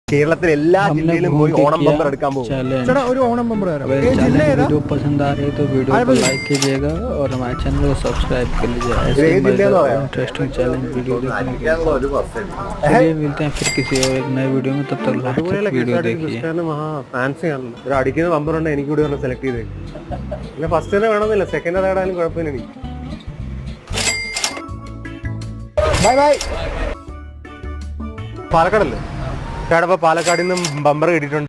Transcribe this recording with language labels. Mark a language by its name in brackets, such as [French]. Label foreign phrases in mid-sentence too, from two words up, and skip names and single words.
[Malayalam] കേരളത്തിൽ എല്ലാ ജില്ലയിലും പോയി ഓണം ബമ്പർ എടുക്കാൻ പോകും. ചേട്ടാ ഒരു ഓണം ബമ്പർ [Hindi] वीडियो पसंद आ रही है तो वीडियो को लाइक कीजिएगा और हमारे चैनल को सब्सक्राइब कर लीजिए ऐसे इंटरेस्टिंग चैलेंज वीडियो देखने के लिए। चलिए मिलते हैं फिर किसी और एक नए वीडियो में, तब तक वीडियो देखिए। [Malayalam] അടിക്കുന്ന ബമ്പർ ഉണ്ട്, എനിക്ക് കൂടി സെലക്ട് ചെയ്തേ. പിന്നെ ഫസ്റ്റ് തന്നെ വേണമെന്നില്ല, സെക്കൻഡ് തേടാനും കുഴപ്പമില്ല. എനിക്ക് [English] bye bye. [Malayalam] പാലക്കാടല്ലേ ചേട്ടാ? പാലക്കാടിൽ നിന്നും ബമ്പർ കിട്ടിയിട്ടുണ്ട്.